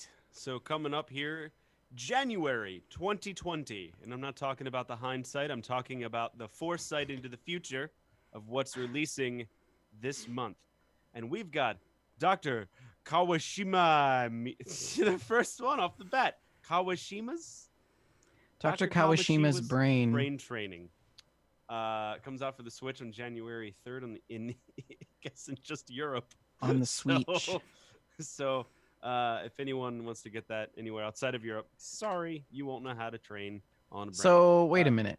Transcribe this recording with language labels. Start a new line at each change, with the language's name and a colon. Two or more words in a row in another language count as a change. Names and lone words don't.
English: So coming up here, January 2020. And I'm not talking about the hindsight. I'm talking about the foresight into the future of what's releasing this month. And we've got Dr. Kawashima. The first one off the bat. Kawashima's? Dr. Kawashima's brain. Brain Training. Comes out for the Switch on January 3rd in I guess in just Europe. On the Switch. So if anyone wants to get that anywhere outside of Europe, sorry, you won't know how to train on a brain. So wait a minute.